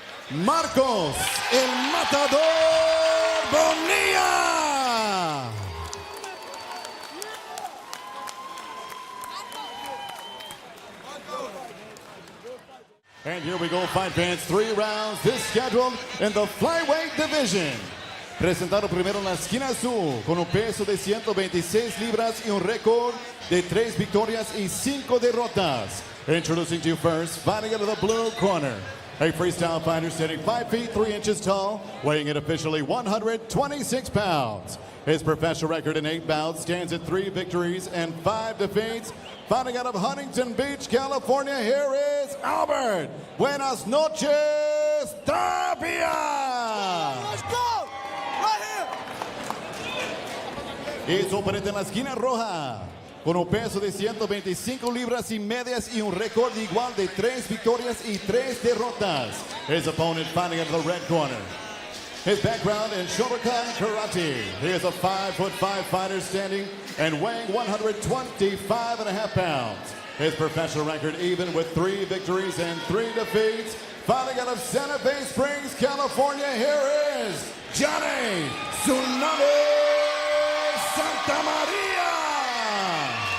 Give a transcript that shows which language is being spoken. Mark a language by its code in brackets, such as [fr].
[es] Marcos, el Matador Bonilla. [en] And here we go, fight fans, 3 rounds. This scheduled in the Flyweight division. [es] Presentado primero en la esquina azul con un peso de 126 libras y un récord de 3 victorias y 5 derrotas. [en] Introducing to you first, fighting out of the blue corner, a freestyle fighter standing 5 feet 3 inches tall, weighing in officially 126 pounds. His professional record in 8 bouts stands at 3 victories and 5 defeats. Fighting out of Huntington Beach, California, here is Albert. [es] Buenas noches, Tapia. [en] Let's go! Right here! [es] Y su oponente en la esquina roja, con un peso de 125 libras y medias y un récord igual de 3 victorias y 3 derrotas. [en] His opponent fighting out of the red corner. His background in Shotokan Karate. He is a 5'5" fighter standing and weighing 125.5 pounds. His professional record even with 3 victories and 3 defeats. Fighting out of Santa Fe Springs, California, here is Johnny Tsunami Santa Maria.